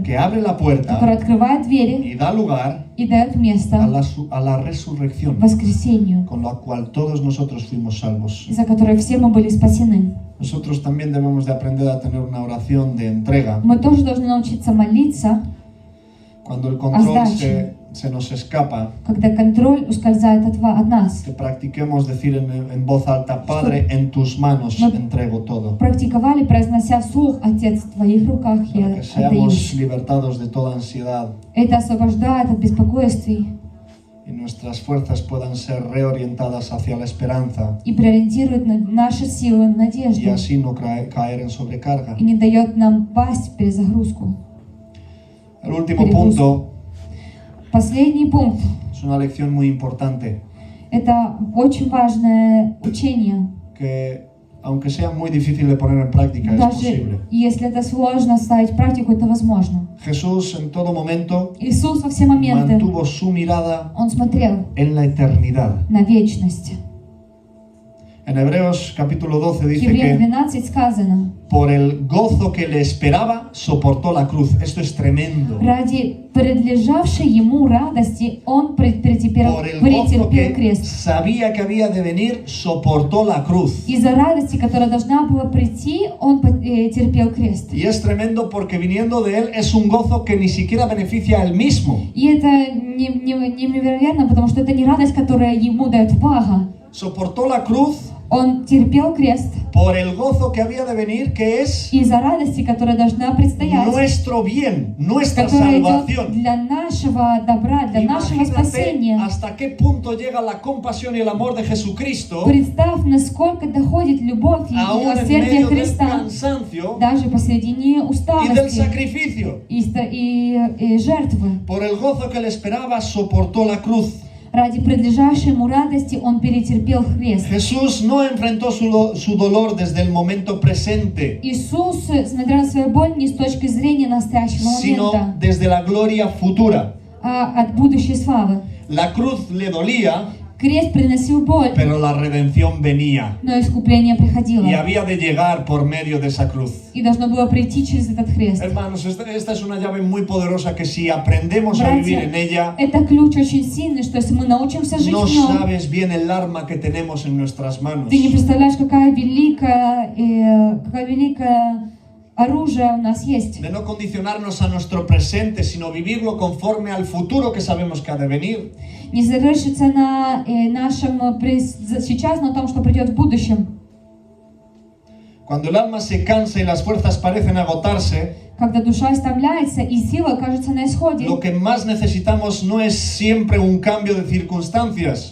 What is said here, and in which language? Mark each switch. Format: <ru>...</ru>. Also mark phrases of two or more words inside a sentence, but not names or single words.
<es>que abre la</es> <ru>которое</ru> <es>puerta</es> <ru>открывает двери</ru> <es>y da lugar</es> <ru>и дает место</ru> <es>a la resurrección,</es> <ru>воскресению,</ru> <es>con la cual todos nosotros fuimos salvos.</es> <ru>из-за которой все мы были спасены.</ru> <es>Nosotros también debemos de aprender a tener una oración de entrega.</es> <ru>Мы тоже должны научиться молиться,</ru> <es>Cuando el control se nos escapa,</es> <ru>когда контроль ускользает от нас.</ru> <es>que practiquemos decir en voz alta: Padre, en tus manos entrego todo.</es> <ru>Практиковали, произнося вслух: «Отец, в твоих руках я</ru> <es>Para que seamos</es> <ru>отдаюсь».</ru> <es>libertados de toda ansiedad</es> <ru>Это освобождает от беспокойствий</ru> <es>y nuestras fuerzas puedan ser reorientadas hacia la esperanza</es> <ru>и преориентирует наши силы на</ru> <es>y</es> <ru>надежду</ru> <es>así no caer en sobrecarga.</es> <ru>и не дает нам пасть в перезагрузку.</ru> <es>El último punto</es> <ru>Последний пункт</ru> <es>es una lección muy importante –</es> <ru>это очень важное учение.</ru> <es>que, aunque sea muy difícil de poner en práctica, es posible.</es> <ru>Даже если это сложно ставить в практику, это возможно.</ru> <es>Jesús en todo momento</es> <ru>Иисус во все моменты,</ru> <es>mantuvo su mirada</es> <ru>Он смотрел</ru> <es>en la eternidad.</es> <ru>на вечность.</ru> <es>En Hebreos capítulo 12</es> <ru>В</ru> <es>dice</es> <ru>Евреям</ru> <es>que</es> <ru>12 сказано:</ru> <es>por el gozo que le esperaba soportó la cruz. Esto es tremendo.</es> <ru>ради предлежавшей ему радости Он претерпел</ru> <es>Por el gozo que</es> <ru>крест.</ru> <es>sabía que había de venir soportó la cruz.</es> <ru>Из-за радости, которая должна была прийти, Он терпел крест.</ru> <es>Y es tremendo porque viniendo de él es un gozo que ni siquiera beneficia a él mismo.</es> <ru>И это невероятно, потому что это не радость, которая ему дает Бога.</ru> <es>Soportó la cruz</es> <ru>Он терпел крест</ru> <es>por el gozo que había de venir, que es</es> <ru>из-за радости, которая должна предстоять,</ru> <es>nuestro bien, nuestra</es> <ru>которая идет</ru> <es>salvación.</es> <ru>для нашего добра, для нашего</ru> <es>Imagínate</es> <ru>спасения.</ru> <es>hasta qué punto llega la compasión y el amor de Jesucristo,</es> <ru>Представь, насколько доходит любовь и</ru> <es>aún en</es> <ru>милосердие</ru> <es>medio del</es> <ru>Христа,</ru> <es>cansancio</es> <ru>даже посредине</ru> <es>y del</es> <ru>усталости</ru> <es>sacrificio.</es> <ru>и жертвы.</ru> <es>Por el gozo que le esperaba, soportó la cruz.</es> <ru>Ради предлежавшей ему радости он перетерпел крест.</ru> <es>Jesús no enfrentó su dolor desde el momento presente,</es> <ru>Иисус смотрел на свою боль не с точки зрения настоящего</ru> <es>sino</es> <ru>момента,</ru> <es>desde la gloria futura.</es> <ru>а от будущей славы.</ru> <es>La cruz le dolía,</es> <ru>Крест приносил боль,</ru> <es>pero la redención venía</es> <ru>но искупление приходило.</ru> <es>y había de llegar por medio de esa cruz.</es> <ru>И должно было прийти через этот крест.</ru> <es>Hermanos, esta es una llave muy poderosa que si aprendemos a vivir en ella,</es> <ru>Это ключ очень сильный, что если мы научимся жить</ru> <es>no</es> <ru>в нем,</ru> <es>sabes bien el arma que tenemos en nuestras manos.</es> <ru>ты не представляешь, какое великое оружие у нас есть.</ru> <es>De no condicionarnos a nuestro presente, sino vivirlo conforme al futuro que sabemos que ha de venir.</es> <ru>Не завершится на нашем сейчас, но том, что придет в будущем.</ru> <es>Cuando el alma se cansa y las fuerzas parecen agotarse,</es> <ru>Когда душа истомляется и сила кажется на исходе,</ru> <es>lo que más necesitamos no es siempre un cambio de circunstancias,</es>